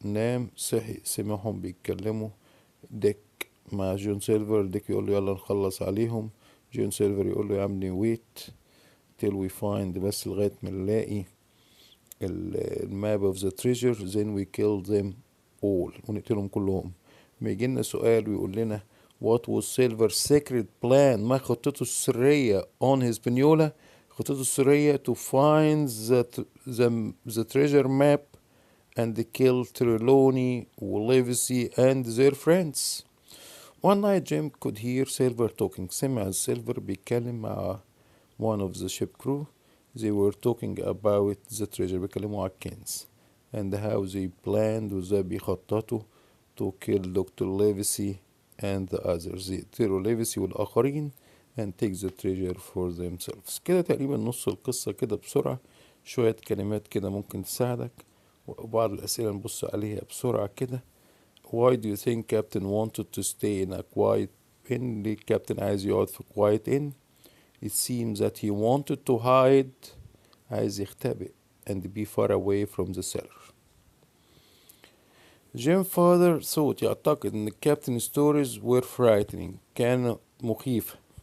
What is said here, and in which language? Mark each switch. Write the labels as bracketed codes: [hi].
[ar] نام، صحي، سمعهم بيتكلموا. ديك مع جون سيلفر، ديك يقول له يلا نخلص عليهم. جون سيلفر يقول له يا عمي [en] wait till we find، [ar] بس لغاية ما نلاقي الماب اوف ذا تريجر [en] then we kill them all، [ar] ونقتلهم كلهم. ما يجينا سؤال ويقول لنا [en] what was Silver's secret plan، [ar] ما خطته السرية [en] on his Hispaniola، [ar] خطته السرية [en] to find the treasure map and kill Trelawney, Livesey and their friends. One night Jim could hear Silver talking. [ar] سمع Silver بيتكلم مع [en] one of the ship crew. They were talking about the treasure، [ar] بيتكلموا على الكنز [en] and how they planned، [ar] وازاي بيخططوا [en] to kill Dr. Livesey and the others، [ar] يقتلوا ليفيسي والآخرين [en] and take the treasure for themselves. [ar] كده تقريبا نص القصة كده بسرعة، شوية كلمات كده ممكن تساعدك، وبعض الأسئلة نبص عليها بسرعة كده. [en] Why do you think Captain wanted to stay in a quiet inn؟ [ar] ليه الكابتن عايز يقعد في [en] quiet inn؟ It seems that he wanted to hide، [ar] عايز يختبئ [en] and be far away from the cellar. Jim father thought، [ar] يعتقد ان الكابتن [en] stories were frightening، [ar] كان مخيفة.